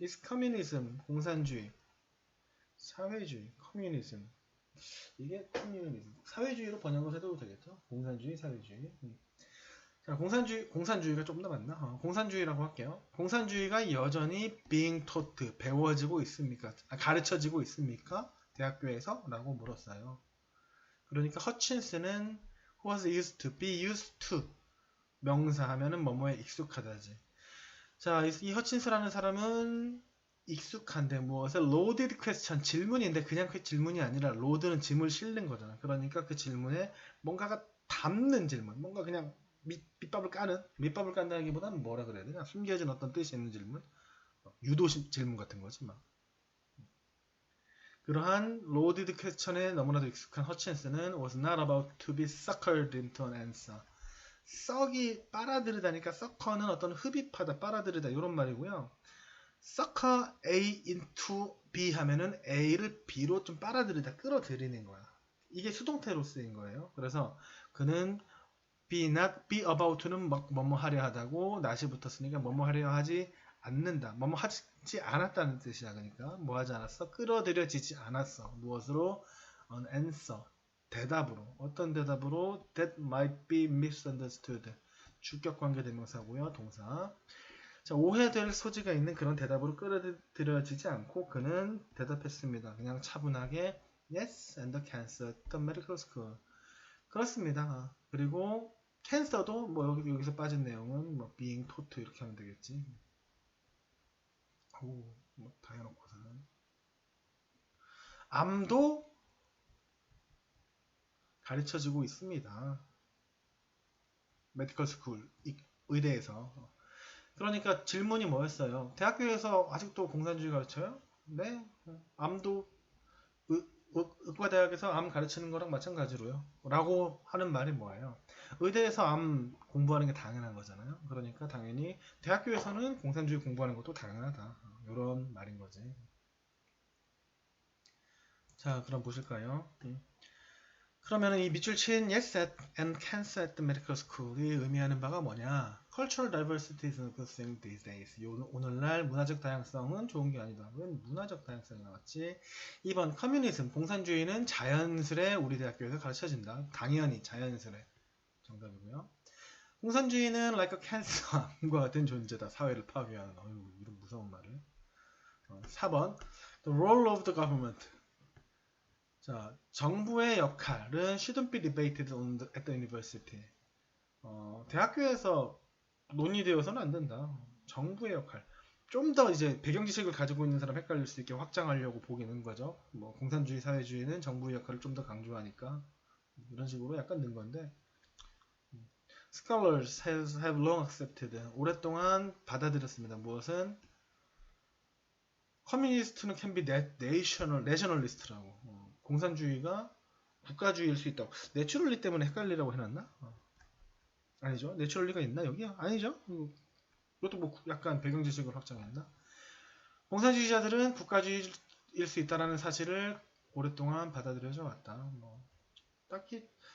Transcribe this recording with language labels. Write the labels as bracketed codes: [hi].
[en] Is communism, [ko] 공산주의, 사회주의, communism, 이게 communism, 사회주의로 번역을 해도 되겠죠? 공산주의, 사회주의. 자, 공산주의가 좀 더 맞나? 공산주의라고 할게요. 공산주의가 여전히 [en] being taught, [ko] 배워지고 있습니까? 가르쳐지고 있습니까? 대학교에서? 라고 물었어요. 그러니까 허친스는 was used to, be used to 명사하면은 뭐뭐에 익숙하다지. 자, 이 허친스라는 사람은 익숙한데 무엇에 loaded question, 질문인데 그냥 그 질문이 아니라 load는 짐을 실는 거잖아. 그러니까 그 질문에 뭔가가 담는 질문, 뭔가 그냥 밑밥을 깐다기보다는 뭐라 그래야 되나? 숨겨진 어떤 뜻이 있는 질문? 유도 질문 같은 거지, 막. 그러한 loaded question에 너무나도 익숙한 허친스는 [en] was not about to be suckered into an answer. [ko] 썩이 빨아들이다니까 sucker는 어떤 흡입하다, 빨아들이다 이런 말이고요. sucker A into B 하면은 A를 B로 좀 빨아들이다, 끌어들이는 거야. 이게 수동태로 쓰인 거예요. 그래서 그는 be not be about to는 뭐뭐 하려 하다고 not이 붙었으니까 뭐뭐 하려 하지 않는다. 뭐뭐 하지 않았다는 뜻이야. 그러니까 뭐 하지 않았어? 끌어들여지지 않았어. 무엇으로? an answer. 대답으로. 어떤 대답으로? [en] that might be misunderstood. [ko] 주격관계 대명사고요. 동사. 자, 오해될 소지가 있는 그런 대답으로 끌어들여지지 않고 그는 대답했습니다. 그냥 차분하게 [en] yes and cancer the medical school. [ko] 그렇습니다. 그리고 캔서도 뭐 여기서 빠진 내용은 뭐 being taught 이렇게 하면 되겠지. 뭐 다 해놓고서는 암도 가르쳐지고 있습니다. 메디컬 스쿨 의대에서. 그러니까 질문이 뭐였어요? 대학교에서 아직도 공산주의 가르쳐요? 네. 암도 의과대학에서 암 가르치는 거랑 마찬가지로요. 라고 하는 말이 뭐예요? 의대에서 암 공부하는 게 당연한 거잖아요. 그러니까 당연히 대학교에서는 공산주의 공부하는 것도 당연하다. 이런 말인 거지. 자, 그럼 보실까요? 그러면 이 밑줄 친 [en] yes and cancer at the medical school [ko] 이 의미하는 바가 뭐냐? [en] Cultural diversity is a good thing these days. [ko] 오늘날 문화적 다양성은 좋은 게 아니다. 왜 문화적 다양성이 나왔지? 2번 커뮤니즘, 공산주의는 자연스레 우리 대학교에서 가르쳐진다. 당연히 자연스레. 정답이고요. 공산주의는 [en] like a cancer, [ko] 암과 같은 존재다. 사회를 파괴하는. 이런 무서운 말을. 4번 [en] the role of the government. [ko] 자, 정부의 역할은 [en] shouldn't be debated at the university. [ko] 대학교에서 논의되어서는 안 된다. 정부의 역할. 좀 더 이제 배경 지식을 가지고 있는 사람 헷갈릴 수 있게 확장하려고 보기는 거죠. 뭐 공산주의, 사회주의는 정부의 역할을 좀 더 강조하니까 이런 식으로 약간 넣은 건데. [en] Scholars have long accepted. [ko] 오랫동안 받아들였습니다. 무엇은? 커뮤니스트는 [en] can be nationalist [ko] 라고. 공산주의가 국가주의일 수 있다고. 내추럴리 때문에 헷갈리라고 해놨나? 아니죠. 내추럴리가 있나 여기? 아니죠. 이것도 뭐 약간 배경 지식을 확장했나? 공산주의자들은 국가주의일 수 있다는 사실을 오랫동안 받아들여져 왔다. 뭐 딱히